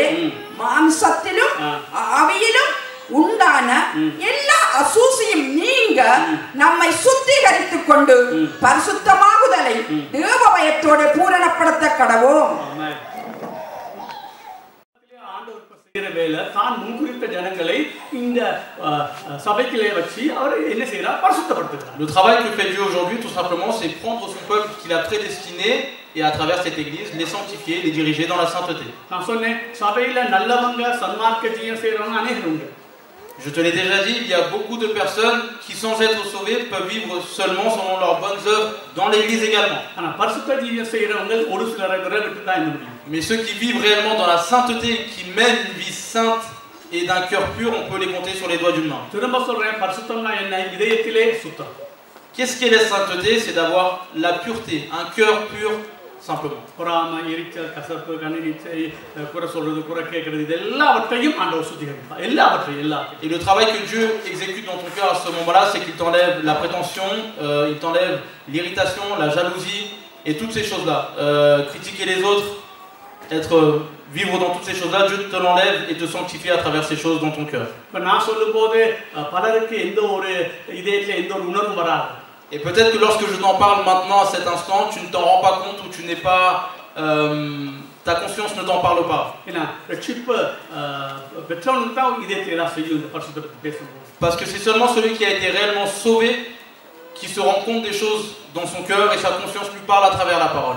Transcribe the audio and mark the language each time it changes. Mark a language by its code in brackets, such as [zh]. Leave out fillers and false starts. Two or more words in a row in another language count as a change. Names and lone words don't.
[ta] மாம்சத்திலும் ஆவியிலும் உண்டான எல்லா அசூசியும் நீங்க நம்மை சுத்திகரித்துக் கொண்டு பரிசுத்தமாகுதலை தேவ பயத்தோடு பூரணப்படுத்த கடவோம். ஆண்டவர் செய்கிற வேலை வேளையில தான் முன்குறித்த ஜனங்களை இந்த சபைக்கிலே வச்சு அவர் என்ன செய்யறார் பரிசுத்தப்படுத்துகிறார். [fr] Le travail que fait Dieu aujourd'hui, tout simplement, c'est prendre son peuple qu'il a prédestiné et à travers cette église, les sanctifier, les diriger dans la sainteté. [ta] நான் சொன்னேன் சபையில நல்லவங்க சன்மார்க்க ஜீவனம் செய்யறவங்க அநேகர் உண்டு. [fr] Je te l'ai déjà dit, il y a beaucoup de personnes qui, sans être sauvées, peuvent vivre seulement selon leurs bonnes œuvres dans l'église également. [ta] ஆனா பரிசுத்த ஜீவனம் செய்யறவங்க ஒரு சிலரை விட்டு தான் இருக்க முடியும். [fr] Mais ceux qui vivent réellement dans la sainteté, qui mènent une vie sainte et d'un cœur pur, on peut les compter sur les doigts d'une main. [ta] திரும்ப சொல்றேன் பரிசுத்தம்னா என்ன? இதயத்திலே சுத்தம். [fr] Qu'est-ce qu'est la sainteté? C'est d'avoir la pureté, un cœur pur, simplement. [ta] பொறாமை, எரிச்சல், கசப்பு, கண்ணீச்சை, குறை சொல்றது, குறை கேட்கறது, இது எல்லாவற்றையும் ஆண்டவர் சுத்திகரிப்பார். எல்லாவற்றையும். [fr] Et le travail que Dieu exécute dans ton cœur à ce moment-là, c'est qu'il t'enlève la prétention, il t'enlève l'irritation, la jalousie et toutes ces choses-là. Critiquer les autres, vivre dans toutes ces choses-là, Dieu te l'enlève et te sanctifie à travers ces choses dans ton cœur. [ta] இப்ப நான் சொல்லும்போது பலருக்கு எந்த ஒரு இதயத்துல எந்த ஒரு உணர்வும் வராது. [fr] Et peut-être que lorsque je t'en parle maintenant, à cet instant, tu ne t'en rends pas compte ou tu n'es pas... ta conscience ne t'en parle pas. Parce que c'est seulement celui qui a été réellement sauvé qui se rend compte des choses dans son cœur et sa conscience lui parle à travers la parole.